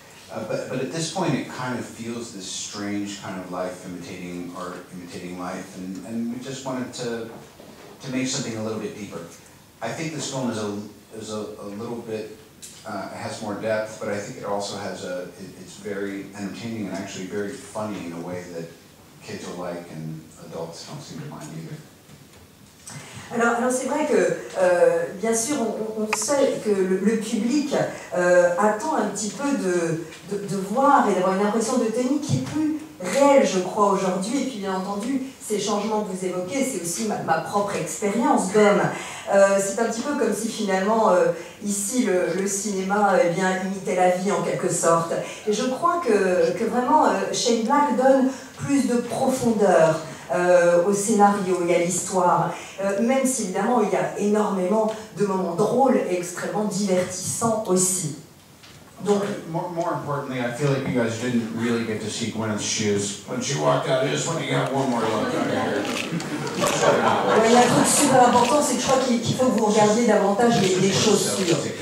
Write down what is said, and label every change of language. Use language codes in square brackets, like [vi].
[en] But at this point, it kind of feels this strange kind of life imitating art, imitating life, and we just wanted to make something a little bit deeper. I think this film is a little bit has more depth, but I think it also has it's very entertaining and actually very funny in a way that kids will like and adults don't seem to mind either. [fr] Alors c'est vrai que, bien sûr, on sait que le public attend un petit peu de voir et d'avoir une impression de Tony qui est plus réelle, je crois, aujourd'hui. Et puis, bien entendu, ces changements que vous évoquez, c'est aussi ma propre expérience d'homme. C'est un petit peu comme si, finalement, ici, le cinéma imitait la vie, en quelque sorte. Et je crois que vraiment, Shane Black donne plus de profondeur au scénario et à l'histoire, même si évidemment il y a énormément de moments drôles et extrêmement divertissants aussi. Donc, [en] more importantly, I feel like you guys didn't really get to see Gwyneth's shoes when she walked out. I just want to get one more look out of here. [fr] Il y a un truc super important, c'est que je crois qu'il faut que vous regardiez davantage les chaussures.